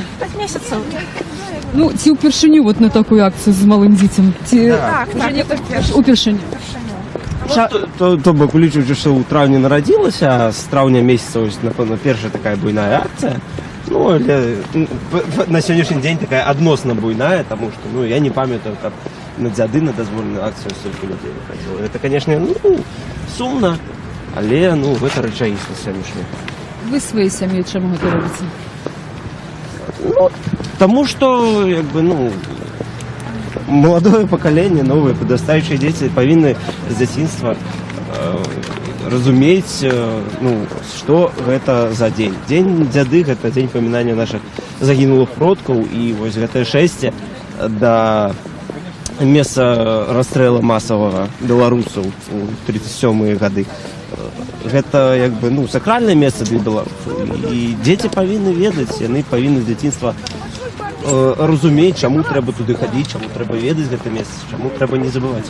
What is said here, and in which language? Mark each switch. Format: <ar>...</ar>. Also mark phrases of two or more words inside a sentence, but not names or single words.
<uk>5 місяців. Ну, ці упершиню вот на таку акцію з малим дітям. Так, упершиню. То бок улічуючи, що у травні народилася, а з травня місяця, ось, напевно, перша така буйна акція.</uk> <be>Ну, на сённяшні дзень такая адносна буйная, тому што ну, я не памятаю, каб на дзяды на дазволеную акцыю столькі людзей выходзіла. Гэта, канешне, ну, сумна, але ну, гэта рэчаіснасць сённяшняя. Вы сваёй сям'ёй чаму гэта робіце? Ну,</be> <ru>тому что, як бы, ну, молодое поколение, новые подрастающие дети повинны с детства разумець, ну, что</ru> <be>гэта за дзень. Дзень дзяды — гэта дзень памінання наших загінулых продкаў, і вось гэтае шэсце да месца расстрэлу масавага беларусаў у 37-е гады. Гэта як бы ну сакральнае месца для беларусаў, і дзеці павінны ведаць, яны павінны з дзяцінства разумець, чаму трэба туды хадзіць, чаму трэба ведаць гэта месца, чаму трэба не забываць.</be>